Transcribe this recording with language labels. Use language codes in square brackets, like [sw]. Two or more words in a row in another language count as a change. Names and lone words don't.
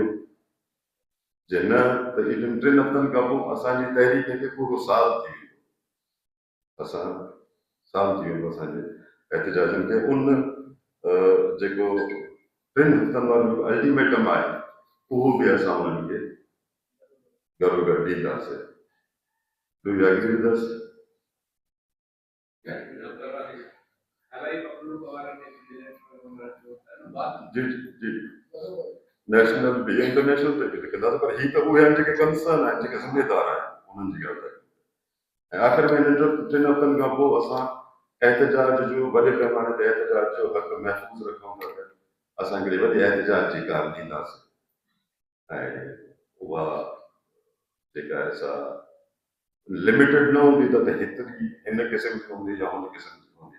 [sd] जे न त इन्हनि 3 हफ़्तनि खां पोइ असांजी तहरीक खे पूरो साल थी वेंदो असांजे एहतिजाजनि खे। उन जेको 3 हफ़्तनि वारो अल्टीमेटम आहे उहो बि असां उन्हनि खे गॾो गॾु ॾींदासीं। [en] Do you agree with us? [sd] जी जी नेशनल बि इंटरनेशनल ते बि लिखंदासीं, पर ही त उहे आहिनि जेके कंसर्न आहिनि, जेके ज़िम्मेदार आहिनि उन्हनि जी ॻाल्हि आहे। ऐं आख़िर में हिन जो 3 हफ़्तनि खां पोइ असां एहतजाज जो वॾे पैमाने ते एहतजाज जो हक़ महफ़ूज़ रखूं था त असां हिकिड़ी वॾी एहतजाज जी कार ॾींदासीं ऐं उहा जेका आहे सा लिमिटेड न हूंदी त हेतिरी हिन क़िस्म जी हूंदी या हुन क़िस्म जी हूंदी।